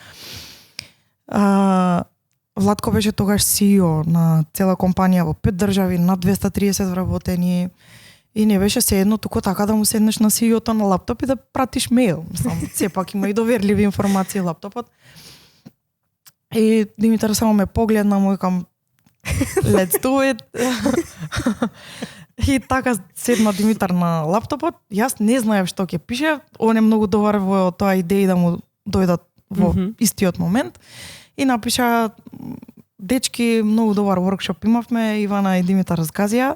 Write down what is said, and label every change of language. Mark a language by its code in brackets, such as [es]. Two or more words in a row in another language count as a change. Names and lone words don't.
[mk] Владко беше тогаш CEO на цела компанија во 5 држави, над 230 вработени и не беше sejedno туку така да му седнеш на CEO-то на лаптоп и да пратиш мејл. Мислам, сепак има и доверливи информации лаптопот. И Димитар само ме погледна, му викам [en] let's do it. [mk] И така седна Димитар на лаптопот. Јас не знаев што ќе пише. Он е многу добар во тоа идеи да му дојдат во истиот момент. И напиша, дечки, многу добар workshop имавме, Ивана и Димитар разказија.